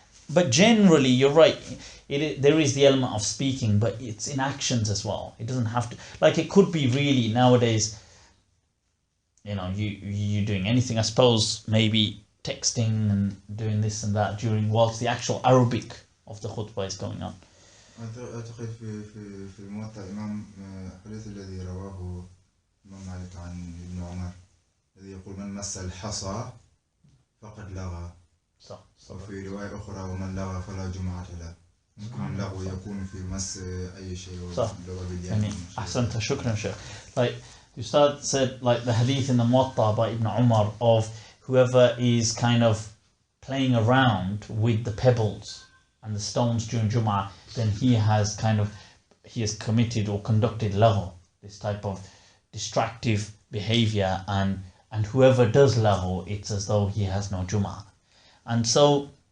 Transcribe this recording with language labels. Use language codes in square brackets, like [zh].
[en] But generally you're right, there is the element of speaking, but it's in actions as well. It doesn't have to, it could be really nowadays, you doing anything, I suppose, maybe texting and doing this and that whilst the actual Arabic of the khutbah is going on. [ar] أعتقد في الموطأ إمام الحديث الذي رواه الإمام مالك عن ابن عمر الذي يقول من مس الحصى فقد لغى. صح. وفي رواية أخرى ومن لغى فلا جمعة له. ممكن اللغو يكون في مس أي شيء. صح. يعني أحسنت, شكرا شيخ. [en] Ustad said the hadith in the Muwatta by Ibn Umar of whoever is kind of playing around with the pebbles and the stones during Jum'ah, then he has committed or conducted lahu, this type of distractive behavior, and whoever does lahu, it's as though he has no Jum'ah. And so